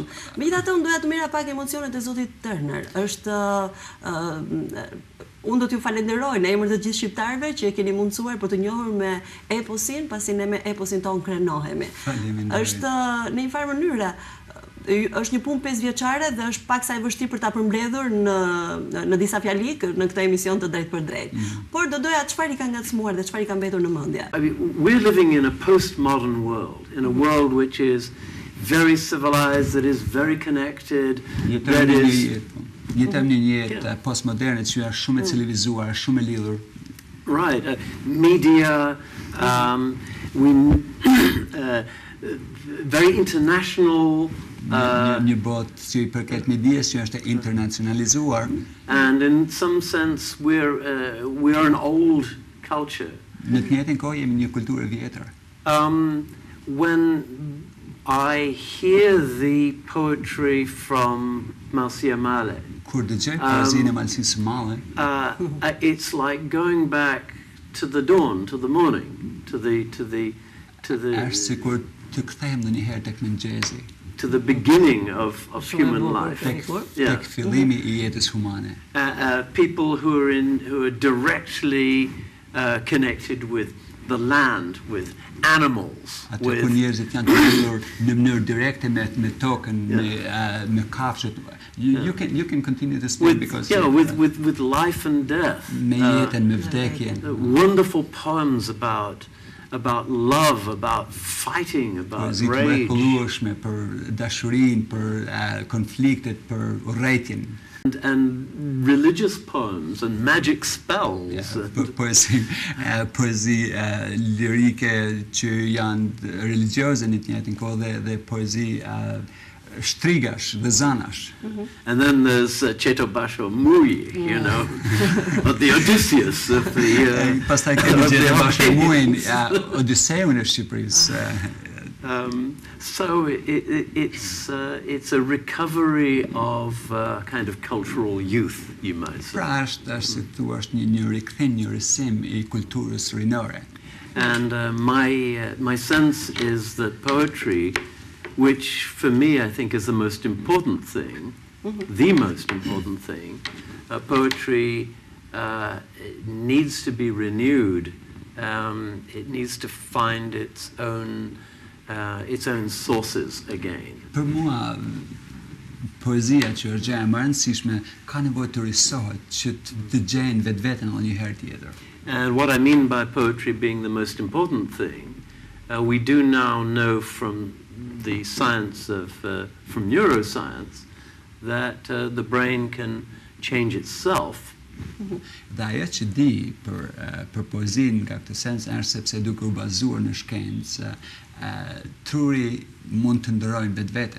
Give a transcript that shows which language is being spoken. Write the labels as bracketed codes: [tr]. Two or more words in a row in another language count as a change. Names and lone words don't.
[sq] Megjithatë, unë doja të merra pak emocionet e zotit Turner. Unë do t'ju falenderoj në emër të gjithë shqiptarëve që e keni mundësuar për të njohur me eposin, pasi ne me eposin tonë krenohemi. Është në një farë mënyrë, është një punë 5 vjeçare dhe është pak sa e vështirë për ta përmbledhur në disa fjalik në këtë emision të drejt për drejt. Por do doja çfarë i ka ngacmuar dhe çfarë i ka mbetur në mendje. [en] We're living in a postmodern world, in a world which is very civilized, that is very connected, that is [sq] Jetojmë një jetë postmoderne që është shumë e civilizuar, shumë e lidhur. [en] Right, media, very international. [sq] Një botë që i përket medias që është internacionalizuar. [en] And in some sense we are an old culture. [sq] Në të njëjtën kohë jemi një kulturë e vjetër. [en] When I hear the poetry from Marcia [sq] Kur dëgjoj poezinë e Malsisë Male, [en] it's like going back to the dawn, to the morning, to the [sq] Është sikur të kthehem në një herë tek mëngjesi, [en] to the beginning of human life. [sq] tek fillimi I jetës humane. [en] People who are directly connected with the land, with animals, [sq] Ato ku njerëzit janë të lidhur në mënyrë direkte me tokën, me kafshët. [en] You can continue to speak because with life and death. [sq] Me jetën, me vdekjen. [en] Wonderful poems about love, about fighting, about [sq] Poezi [en] rage. [sq] Mrekullueshme për dashurinë, për konfliktet, për urrëtitjen. [en] And religious poems and magic spells. [sq] Poezi lirike që janë religjioze në të njëjtën kohë dhe poezi shtrigash dhe zanash. [en] And then there's Cheto Basho Mui, you know, of the Odysseus of the [sq] pastaj kemi Gjetë Basho Muin, Odiseun e Shqipërisë. [en] So it's a recovery of kind of cultural youth, you might say. [sq] Pra është si thua është një rikthim, një risim I kulturës rinore. [en] And my sense is that poetry, which for me I think is the most important thing, the most important thing, poetry needs to be renewed. It needs to find its own sources again. [sq] Për mua poezia që është gjë e rëndësishme ka nevojë të risohet, që të gjejnë vetveten edhe një herë tjetër. [en] And what I mean by poetry being the most important thing, we do now know from the science of from neuroscience that the brain can change itself. [sq] Dhe ajo që di për poezinë nga këtë sens është sepse duke u bazuar në shkencë, truri mund të ndërrojmë vetveten.